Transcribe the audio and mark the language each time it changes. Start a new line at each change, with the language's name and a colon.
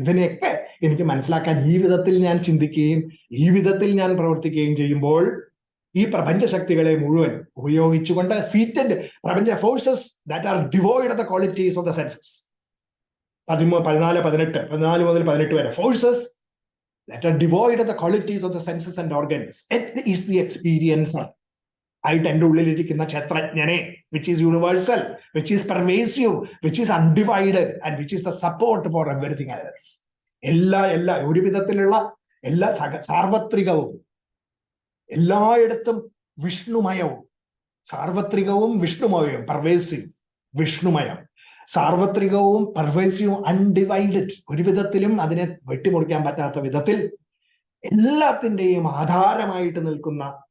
Malayalam: ഇതിനെയൊക്കെ എനിക്ക് മനസ്സിലാക്കാൻ ഈ വിധത്തിൽ ഞാൻ ചിന്തിക്കുകയും ഈ വിധത്തിൽ ഞാൻ പ്രവർത്തിക്കുകയും ചെയ്യുമ്പോൾ ഈ പ്രപഞ്ച ശക്തികളെ മുഴുവൻ ഉപയോഗിച്ചുകൊണ്ട്
English: seated പ്രപഞ്ച forces that are devoid of the qualities of the senses,
Malayalam: 14 മുതൽ 18 വരെ
English: Forces that are devoid of the qualities of the senses and organs. It is the experiencer.
Malayalam: ആയിട്ട് എൻ്റെ ഉള്ളിലിരിക്കുന്ന ക്ഷേത്രജ്ഞനെ,
English: which is universal, which is pervasive, which is undivided and which is the support for everything else.
Malayalam: എല്ലാ ഒരു വിധത്തിലുള്ള എല്ലാ സാർവത്രികവും എല്ലായിടത്തും വിഷ്ണുമയവും, സാർവത്രികവും വിഷ്ണുമയവും, pervasive, വിഷ്ണുമയം, സാർവത്രികവും പെർവേസീവും undivided, ഒരു വിധത്തിലും അതിനെ വെട്ടിമുറിക്കാൻ പറ്റാത്ത വിധത്തിൽ എല്ലാത്തിൻ്റെയും ആധാരമായിട്ട് നിൽക്കുന്ന